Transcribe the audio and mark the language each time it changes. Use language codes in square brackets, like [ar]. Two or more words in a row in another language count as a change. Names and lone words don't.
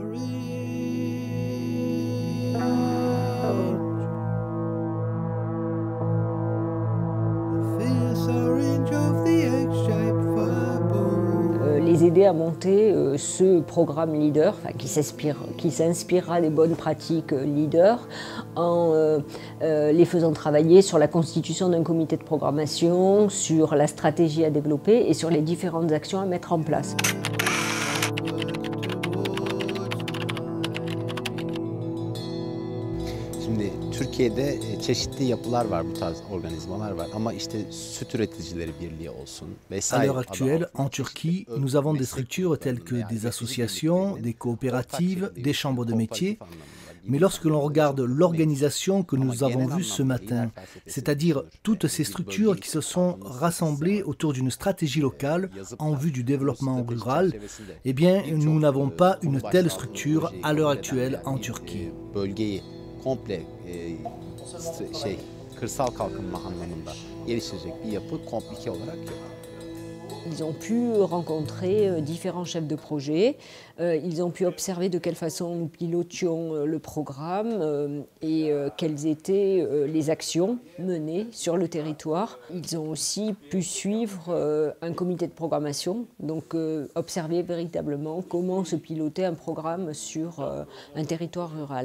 [fr] Les aider à monter ce programme leader, qui s'inspirera des bonnes pratiques leader, en les faisant travailler sur la constitution d'un comité de programmation, sur la stratégie à développer et sur les différentes actions à mettre en place. [tr] Şimdi Türkiye'de çeşitli yapılar var, bu tarz organizmalar var ama işte Süt Üreticileri Birliği olsun [fr] À [tr] vesaire. [fr] l'heure actuelle, en Turquie, nous avons des structures telles que des associations, des coopératives, des chambres de métiers. Mais lorsque l'on regarde l'organisation que nous avons vue ce matin, c'est-à-dire toutes ces structures qui se sont rassemblées autour d'une stratégie locale en vue du développement rural, eh bien, nous n'avons pas une telle structure à l'heure actuelle en Turquie. [tr] Bölgeyi komple kırsal kalkınma anlamında geliştirecek bir yapı komplike olarak yok. [fr] Ils ont pu rencontrer différents chefs de projet, ils ont pu observer de quelle façon nous pilotions le programme et quelles étaient les actions menées sur le territoire. Ils ont aussi pu suivre un comité de programmation, donc observer véritablement comment se pilotait un programme sur un territoire rural.